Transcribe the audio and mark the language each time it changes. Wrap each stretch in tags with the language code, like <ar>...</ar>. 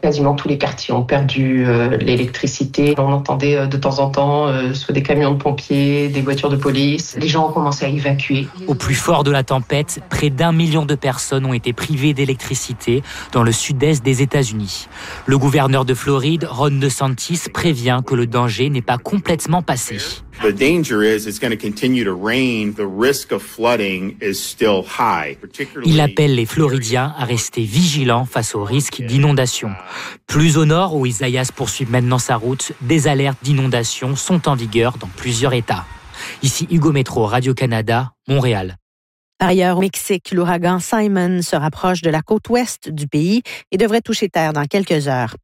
<fr>Quasiment tous les quartiers ont perdu l'électricité. On entendait de temps en temps soit des camions de pompiers, des voitures de police. Les gens ont commencé à évacuer. Au plus fort de la tempête, près d'un million de personnes ont été privées d'électricité dans le sud-est des États-Unis. Le gouverneur de Floride, Ron DeSantis, prévient que le danger n'est pas complètement passé.</fr> <en>The danger is it's going to continue to rain. The risk of flooding is still high.</en> <fr>Il appelle les Floridiens à rester vigilants face au risque d'inondation. Plus au nord, où Isaias poursuit maintenant sa route, des alertes d'inondation sont en vigueur dans plusieurs États. Ici Hugo Métro, Radio-Canada, Montréal. Par ailleurs, au Mexique, l'ouragan Simon se rapproche de la côte ouest du pays et devrait toucher terre dans quelques heures.</fr>